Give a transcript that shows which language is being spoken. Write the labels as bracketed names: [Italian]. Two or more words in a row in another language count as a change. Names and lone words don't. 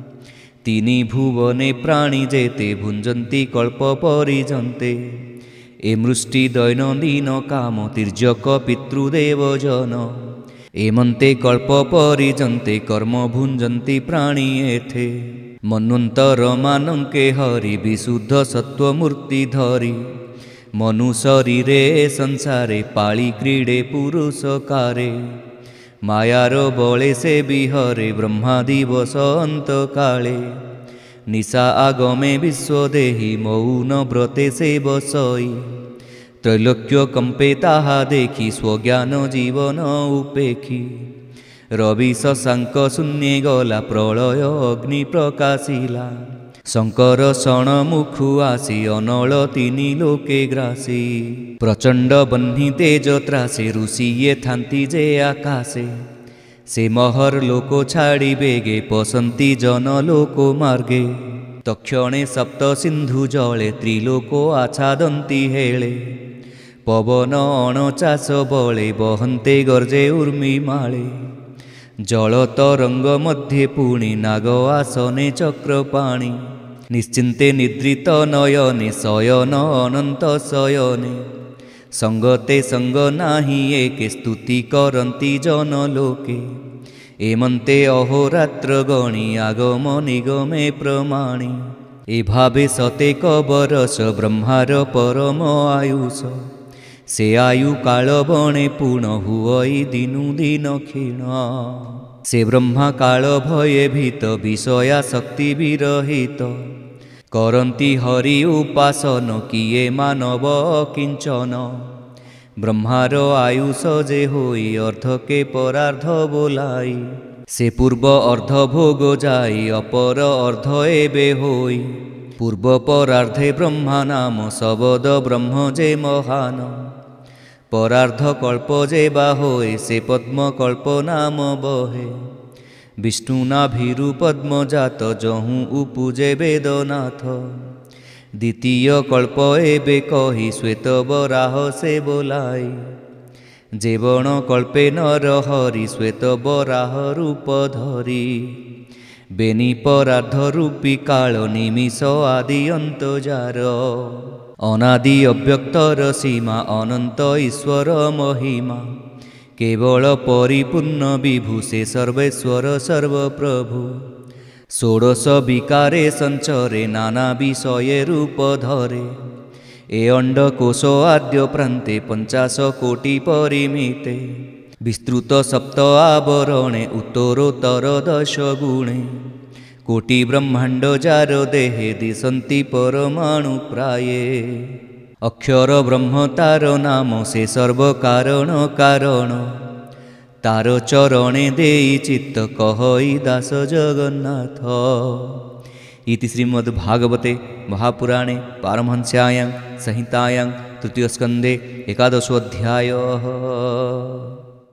[Odia] 3 ଭୁବନେ ପ୍ରାଣୀ ଯେତେ ଭୁଞ୍ଜନ୍ତି କଳ୍ପ ପରିଜନ୍ତେ ଏ ମୃଷ୍ଟି ଦୈନନ୍ଦିନ କାମ ତିର୍ଯ୍ୟକ ପିତୃଦେବ ଜନ ଏମନ୍ତେ କଳ୍ପ ପରିଜନ୍ତେ କର୍ମ ଭୁଞ୍ଜନ୍ତି ପ୍ରାଣୀ ଏଥେ ମନ୍ୱନ୍ତର ମାନଙ୍କେ ହରି ବିଶୁଦ୍ଧ ସତ୍ୱମୂର୍ତ୍ତି ଧରି ମନୁ ଶରୀରେ ସଂସାରେ ପାଳି କ୍ରୀଡ଼େ ପୁରୁଷ କାରେ ମାୟାର ବଳେ ସେ ବିହରେ ବ୍ରହ୍ମା ଦିବସ ଅନ୍ତ କାଳେ ନିଶା ଆଗମେ ବିଶ୍ୱଦେହୀ ମୌନ ବ୍ରତେ ସେ ବସଇ ତ୍ରୈଲୋକ୍ୟ କମ୍ପେ ତାହା ଦେଖି ସ୍ୱଜ୍ଞାନ ଜୀବନ ଉପେଖି ରବି ଶଶାଙ୍କ ଶୂନ୍ୟେ ଗଲା ପ୍ରଳୟ ଅଗ୍ନି ପ୍ରକାଶିଲା ଶଙ୍କର ଶଣ ମୁଖୁ ଆସି ଅନଳ 3 ଲୋକେ ଗ୍ରାସି ପ୍ରଚଣ୍ଡ ବନ୍ହୀ ତେଜ ତ୍ରାସେ ଋଷି ଯେ ଥାନ୍ତି ଯେ ଆକାଶେ ସେ ମହର ଲୋକୋ ଛାଡ଼ି ବେଗେ ପସନ୍ତି ଜନ ଲୋକୋ ମାର୍ଗେ ତକ୍ଷଣେ ସପ୍ତ ସିନ୍ଧୁ ଜଳେ ତ୍ରିଲୋକୋ ଆଚ୍ଛାଦନ୍ତି ହେଲେ ପବନ ଅଣଚାଷ ବଳେ ବହନ୍ତେ ଗର୍ଜେ ଉର୍ମୀ ମାଳେ ଜଳ ତରଙ୍ଗ ମଧ୍ୟେ ପୁଣି ନାଗ ଆସନେ ଚକ୍ରପାଣି ନିଶ୍ଚିନ୍ତେ ନିଦ୍ରିତ ନୟନେ ଶୟନ ଅନନ୍ତ ଶୟନେ ସଙ୍ଗତେ ସଙ୍ଗ ନାହିଁ ଏକେ ସ୍ତୁତି କରନ୍ତି ଜନ ଲୋକେ ଏମନ୍ତେ ଅହୋରାତ୍ର ଗଣି ଆଗମ ନିଗମେ ପ୍ରମାଣି ଏ ଭାବେ ସତେକ ବରସ ବ୍ରହ୍ମାର ପରମ ଆୟୁଷ ସେ ଆୟୁ କାଳ ବଣେ ପୂର୍ଣ୍ଣ ହୁଇ ଦିନୁ ଦିନ କ୍ଷୀଣ ସେ ବ୍ରହ୍ମା କାଳ ଭୟେ ଭୀତ ବିଷୟା ଶକ୍ତି ବିରହିତ କରନ୍ତି ହରି ଉପାସନ କିଏ ମାନବ କିଞ୍ଚନ ବ୍ରହ୍ମାର ଆୟୁଷ ଯେ ହୋଇ ଅର୍ଦ୍ଧ କେ ପରାର୍ଦ୍ଧ ବୋଲାଇ ସେ ପୂର୍ବ ଅର୍ଦ୍ଧ ଭୋଗ ଯାଇ ଅପର ଅର୍ଦ୍ଧ ଏବେ ହୋଇ ପୂର୍ବ ପରାର୍ଦ୍ଧେ ବ୍ରହ୍ମା ନାମ ଶବଦ ବ୍ରହ୍ମ ଯେ ମହାନ ପରାର୍ଦ୍ଧ କଳ୍ପ ଯେ ବାହୋଏ ସେ ପଦ୍ମ କଳ୍ପ ନାମ ବହେ ବିଷ୍ଣୁନାଭିରୁ ପଦ୍ମ ଜାତ ଯହୁଁ ଉପୁଜେ ବେଦନାଥ ଦ୍ୱିତୀୟ କଳ୍ପ ଏବେ କହି ଶ୍ୱେତ ବରାହ ସେ ବୋଲାଇ ଯେବଣ କଳ୍ପେ ନର ହରି ଶ୍ୱେତ ବରାହ ରୂପ ଧରି ବେନି ପରାର୍ଦ୍ଧ ରୂପୀ କାଳ ନିମିଷ ଆଦି ଅନ୍ତ ଯାର ଅନାଦି ଅବ୍ୟକ୍ତର ସୀମା ଅନନ୍ତ ଈଶ୍ୱର ମହିମା କେବଳ ପରିପୂର୍ଣ୍ଣ ବିଭୂଷେ ସର୍ବେଶ୍ୱର ସର୍ବପ୍ରଭୁ ଷୋଡଶ ବିକାରେ ସଞ୍ଚରେ ନାନା ବିଷୟେ ରୂପ ଧରେ ଏ ଅଣ୍ଡକୋଶ ଆଦ୍ୟ ପ୍ରାନ୍ତେ 50 କୋଟି ପରିମିତେ ବିସ୍ତୃତ ସପ୍ତ ଆବରଣେ ଉତ୍ତରୋତ୍ତର 10 ଗୁଣେ କୋଟି ବ୍ରହ୍ମାଣ୍ଡ ଯାର ଦେହେ ଦିଶନ୍ତି ପରମାଣୁ ପ୍ରାୟେ ଅକ୍ଷର ବ୍ରହ୍ମ ତାର ନାମ ସେ ସର୍ବ କାରଣ କାରଣ ତାର ଚରଣେ ଦେଇ ଚିତ୍ତ କହଇ ଦାସ ଜଗନ୍ନାଥ [Sanskrit] इति श्रीमद्भागवते महापुराणे पारमहंस्यायां संहितायां तृतीयस्कन्धे एकादशोऽध्यायः।